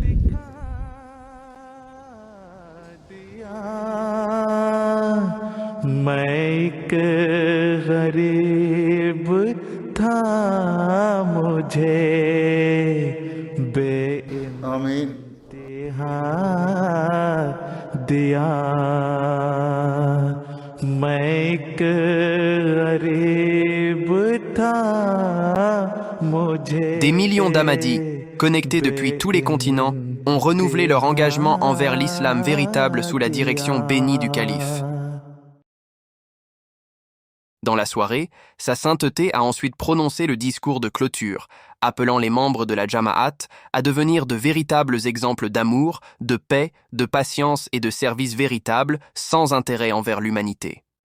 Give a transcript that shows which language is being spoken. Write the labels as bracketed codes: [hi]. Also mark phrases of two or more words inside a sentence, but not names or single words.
[hi] मैं एक गरीब था, मुझे आमीन। दिया, मैं एक गरीब था, मुझे. [fr] Des millions d'Ahmadis, connectés depuis tous les continents, ont renouvelé leur engagement envers l'islam véritable sous la direction bénie du calife. Dans la soirée, sa sainteté a ensuite prononcé le discours de clôture, appelant les membres de la Jama'at à devenir de véritables exemples d'amour, de paix, de patience et de service véritable, sans intérêt envers l'humanité.